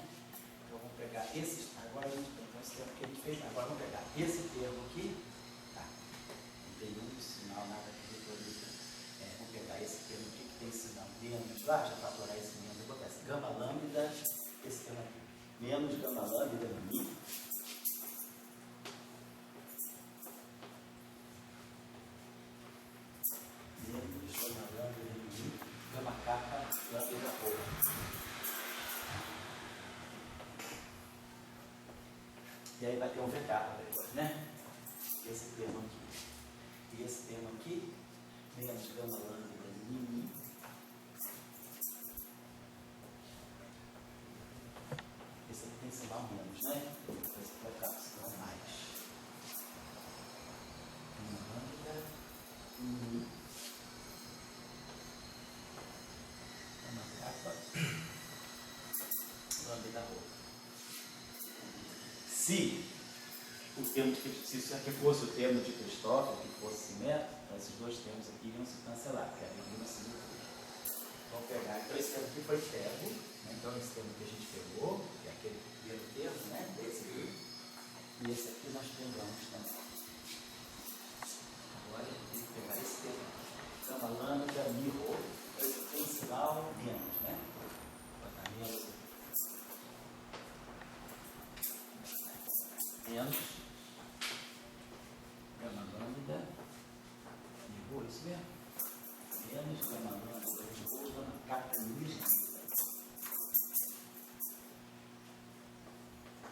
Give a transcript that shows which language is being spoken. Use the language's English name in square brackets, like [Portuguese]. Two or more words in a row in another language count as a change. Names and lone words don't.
[Portuguese] Então vamos pegar esse, agora a gente tem esse termo que a gente fez, agora vamos pegar esse termo aqui, tá? Não tem um sinal, nada que depois, vamos pegar esse termo aqui que tem sinal menos lá, já fatorar esse menos, vou botar esse gama lambda, esse termo aqui, menos gama lambda mi. Menos gama lambda mi, gama kappa lambda rho. E aí vai ter um V kappa depois, né? Esse termo aqui. E esse termo aqui, menos gama lambda mi. Esse aqui tem sinal menos, né? Esse aqui vai ficar com sinal mais. Gama lambda mi. Gama kappa lambda rho. Se o termo de, se isso aqui fosse o termo de Cristóvão, que fosse simétrico, então esses dois termos aqui iam se cancelar, porque a regra se vamos pegar, então esse termo aqui foi termo, né? Então esse termo que a gente pegou, que é aquele primeiro termo, né? Esse aqui, e esse aqui nós pegamos também. Agora a gente tem que pegar esse termo aqui, gama lambda mi rho, esse tem sinal menos, né? Vou botar menos aqui. Menos gama lambda de rho, isso mesmo? Menos gama lambda de rho, gama kappa mi.